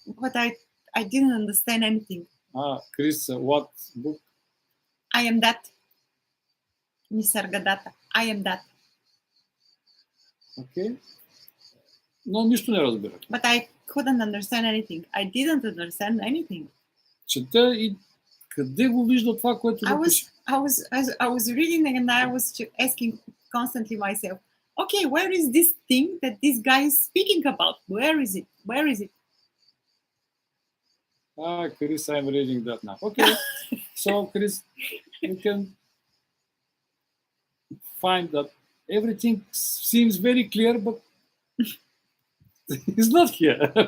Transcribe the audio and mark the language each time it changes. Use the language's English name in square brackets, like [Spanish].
[English] But I didn't understand anything. Chris, what book? I am that. Nisargadatta. I am that. [Bulgarian] Okay. Но нищо не разбирах. [English] But I couldn't understand anything. I didn't understand anything. [Bulgarian] Чета и къде го вижда това, което го пише? [English] I was reading and I was asking constantly myself, okay, where is this thing that this guy is speaking about? Where is it? Where is it? Chris, I'm reading that now. Okay. So, Chris, you can find that everything seems very clear, but it's not here.